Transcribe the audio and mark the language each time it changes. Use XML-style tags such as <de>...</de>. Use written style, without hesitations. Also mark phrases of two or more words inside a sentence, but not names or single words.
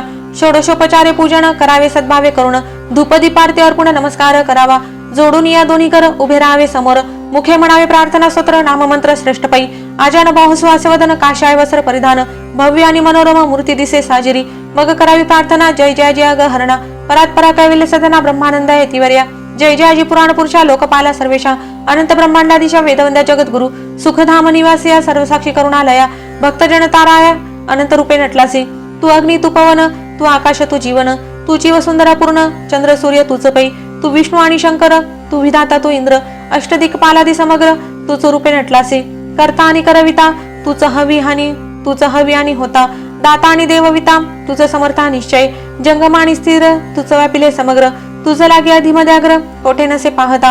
<mr>षोडशोपचारे पूजन करावे सद्भावे करुण, धूपदीपारती अर्पण नमस्कार करावा. जोडून या दोन्ही कर उभे राहावे समोर, मुखे म्हणावे प्रार्थना स्तोत्र नाममंत्र श्रेष्ठ पै. आजान बाहुसुवासवदन काशाय वस्त्र परिधान, भव्य आणि मनोरम मूर्ती दिसे साजिरी. मग करावी प्रार्थना जय जयाजी अग हरणा, परात परा कैवल्य सदना ब्रह्मानंद यतिवर्या. जय जयाजी पुराण पुरुषा लोकपाला सर्वेशा, अनंत ब्रह्मांडाधीशा वेदवंद्या जगद्गुरु. सुखधाम निवासिया सर्वसाक्षी करुणालया, भक्तजन ताराया अनंत रूपे नटलासी. तू अग्नी तू पवन तू आकाश तू जीवन, तू जीव सुंदरा पूर्ण चंद्र सूर्य तूच पै. तू विष्णू आणि शंकर तू विधाता तू इंद्र, अष्टदिक्पालादी समग्र तूच रूपे नटलासी. करता आणि करविता तूच हवी आणि होता, दाता आणि देवविता तुझ समर्था निश्चय. जंगम आणि स्थिर तुझ व्यापिले समग्र, तुझ लागे अधिमद्याग्र कोठे नसे पाहता.</mr>